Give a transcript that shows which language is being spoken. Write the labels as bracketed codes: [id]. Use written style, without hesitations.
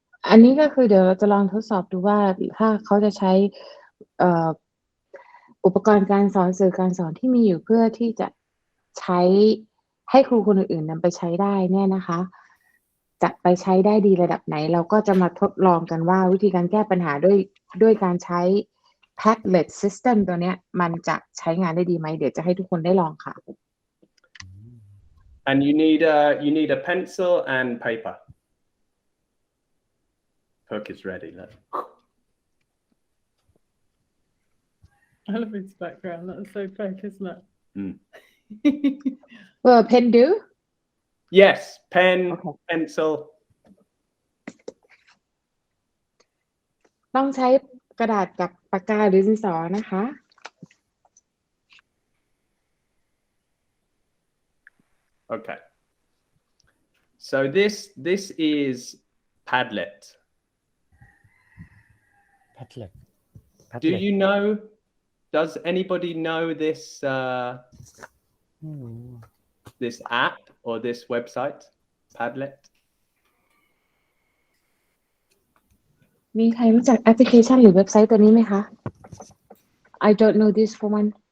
[th] อันนี้ก็คือเดี๋ยวเราจะลองทดสอบดูว่าถ้าเขาจะใช้อุปกรณ์การสอนสื่อการสอนที่มีอยู่เพื่อที่จะใช้ให้ครูคนอื่นๆนำไปใช้ได้เนี่ยนะคะจะไปใช้ได้ดีระดับไหนเราก็จะมาทดลองกันว่าวิธีการแก้ปัญหาด้วยการใช้ Padlet system ตัวเนี้ยมันจะใช้งานได้ดีไหมเดี๋ยวจะให้ทุกคนได้ลองค่ะ [en] And you need a pencil and paper. Hook is ready. I love his background. That's so fake, isn't it? Will a pen do? Yes, pen, Okay. pencil. [th] ต้องใช้กระดาษกับปากกาหรือดินสอนะคะ [en] Okay. So this is Padlet. Padlet Do you know does anybody know this this app or this website, Padlet? [th] มีใครรู้จักแอปพลิเคชันหรือเว็บไซต์ตัวนี้ไหมคะ [en] I don't know this for one.